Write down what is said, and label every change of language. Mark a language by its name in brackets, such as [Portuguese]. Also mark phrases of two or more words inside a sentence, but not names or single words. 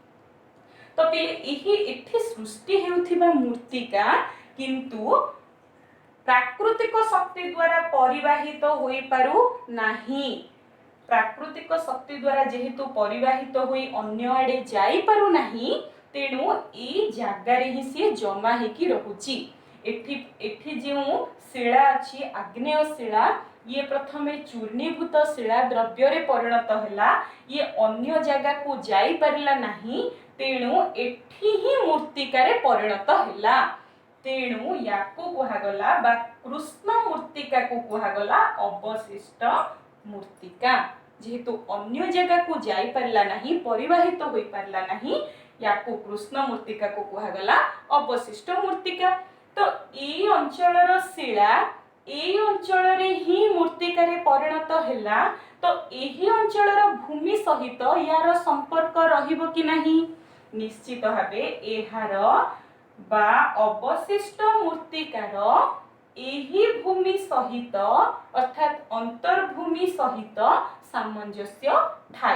[Odia] ତ ଏହି ଏଠି ସୃଷ୍ଟି ହେଉଥିବା ମୃତ୍ତିକା କିନ୍ତୁ ପ୍ରାକୃତିକ ଶକ୍ତି ଦ୍ୱାରା ପରିବାହିତ ହୋଇ ପାରୁ ନାହିଁ। ପ୍ରାକୃତିକ ଶକ୍ତି ଦ୍ୱାରା ଯେହେତୁ ପରିବାହିତ ହୋଇ ଅନ୍ୟ ଆଡ଼େ ଯାଇ ପାରୁ ନାହିଁ ତେଣୁ ଏ ଜାଗା ରେ ହିଁ ସେ ଜମା ହୋଇକି ରହୁଛି। ଏଠି ଯେଉଁ ଶିଳା ଅଛି ଆଗ୍ନେୟ ଶିଳା ଏ ପ୍ରଥମେ ଚୂର୍ଣ୍ଣୀଭୂତ ଶିଳା ଦ୍ରବ୍ୟ ରେ ପରିଣତ ହେଲା ଏ ଅନ୍ୟ ଜାଗା କୁ ଯାଇ ପାରିଲା ନାହିଁ ତେଣୁ ଏଠି ହିଁ ମୃତ୍ତିକା ରେ ପରିଣତ ହେଲା। ତେଣୁ ଯାକୁ କୁହାଗଲା ବା କୃଷ୍ଣ ମୃତ୍ତିକା କୁ କୁହାଗଲା ଅବଶିଷ୍ଟ ମୃତ୍ତିକା। ଯେହେତୁ ଅନ୍ୟ ଜାଗା କୁ ଯାଇ ପାରିଲା ନାହିଁ ପରିବାହିତ ହୋଇ ପାରିଲା ନାହିଁ ଯାକୁ କୃଷ୍ଣ ମୃତ୍ତିକା କୁ କୁହାଗଲା ଅବଶିଷ୍ଟ ମୃତ୍ତିକା। ତ ଏହି ଅଞ୍ଚଳର ଶିଳା ଏହି ଅଞ୍ଚଳ ରେ ହିଁ ମୃତ୍ତିକା ରେ ପରିଣତ ହେଲା ତ ଏହି ଅଞ୍ଚଳର ଭୂମି ସହିତ ଯାହାର ସମ୍ପର୍କ ରହିବ କି ନାହିଁ ନିଶ୍ଚିତ ଭାବେ ଏହାର ବା ଅବଶିଷ୍ଟ ମୃତ୍ତିକାର ଏହି ଭୂମି ସହିତ ଅର୍ଥାତ ଅନ୍ତର୍ଭୂମି ସହିତ ସାମଞ୍ଜସ୍ୟ ଥାଏ।